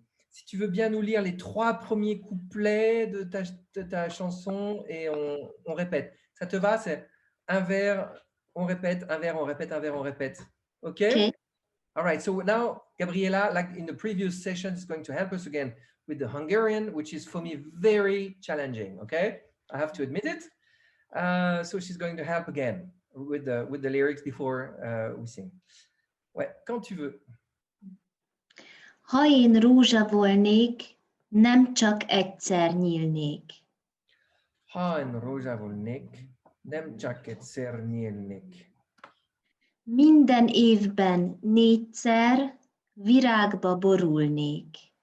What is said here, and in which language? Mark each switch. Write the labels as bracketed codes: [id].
[fr] Si tu veux bien nous lire les 3 premiers couplets de ta chanson et on répète. Ça te va? C'est un vers, on répète, un vers, on répète, un vers, on répète. OK? [en] Okay. All right. So now, Gabriela, like in the previous session, is going to help us again with the Hungarian, which is for me very challenging. Okay? I have to admit it. So she's going to help again with the lyrics before we sing. [fr] Ouais, quand tu veux. [hu] Ha én rózsa volnék, nem csak egyszer nyílnék. Ha én rózsa volnék, nem csak egyszer nyílnék. Minden évben 4-szer virágba borulnék.